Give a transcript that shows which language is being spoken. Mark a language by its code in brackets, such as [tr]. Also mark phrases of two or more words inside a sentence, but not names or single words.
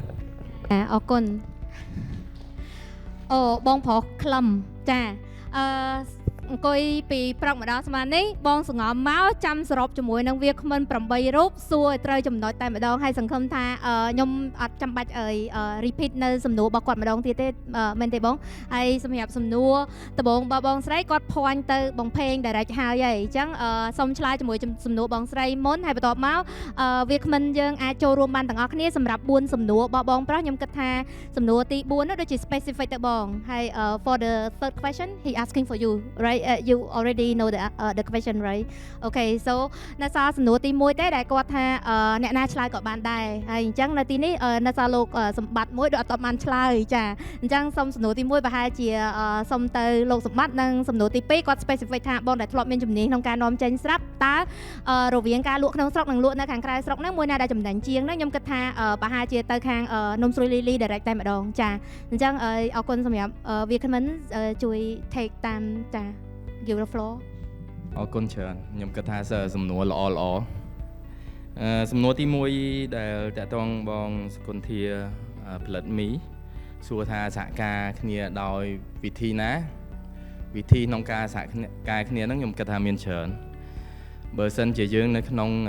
[km] អរគុណអូបងប្រុសក្លឹមចាអង្គុយពីព្រឹកម្ដងស្មាននេះបងសង្ងំមកចាំសរុបជាមួយនឹងវាគ្មិន8រូបសួរឲ្យត្រូវចំណុចតែម្ដងហើយសង្ឃឹមថាខ្ញុំអត់ចាំបាច់repeat នៅសំណួររបស់គាត់ម្ដងទៀតទេមែនទេបងហើយសម្រាប់សំណួរ ដំបូងបងស្រីគាត់ point ទៅបងផេង direct ហើយអញ្ចឹងសូមឆ្លើយជាមួយសំណួរបងស្រីមុនហើយបន្ទាប់មកវាគ្មិនយើងអាចចូលរួមបានទាំងអស់គ្នាសម្រាប់4សំណួររបស់បងប្រុសខ្ញុំគិតថា សំណួរទី4នោះដូចជា specific ទៅបងហើយ [en] for the third question he asking for you right you already know the question right okay so [km] នៅសល់សំណួរទី1ទេ ដែលគាត់ថាអ្នកណាឆ្លើយក៏បានដែរហើយអញ្ចឹងនៅទីនេះនៅសល់លោកសម្បត្តិមួយដូចអត់បានឆ្លើយចាអញ្ចឹងសុំសំណួរទី1ប្រហែលជាសុំទៅលោកសម្បត្តិនិងសំណួរទី2គាត់ specific ថាបងដែលធ្លាប់មានជំនាញក្នុងការនាំចេញស្រាប់តើរវាងការលក់ក្នុងស្រុកនិងលក់នៅខាងក្រៅស្រុកហ្នឹងមួយណាដែលចំណេញជាងហ្នឹងខ្ញុំគិតថាប្រហែលជាទៅខាងនំស្រួយលីលី direct តែម្ដងចាអញ្ចឹងអរគុណសម្រាប់វាគ្មិនជួយ take តាមចា [en] give the floor [km] អរគុណច្រើនខ្ញុំគិតថាសំណួរល្អសំណួរទី1ដែលតកតងបងសុគន្ធាផលិតមីសួរថាសហការគ្នាដោយវិធីណាវិធីក្នុងការសហការគ្នាហ្នឹងខ្ញុំគិតថាមានច្រើនបើសិនជាយើងនៅក្នុង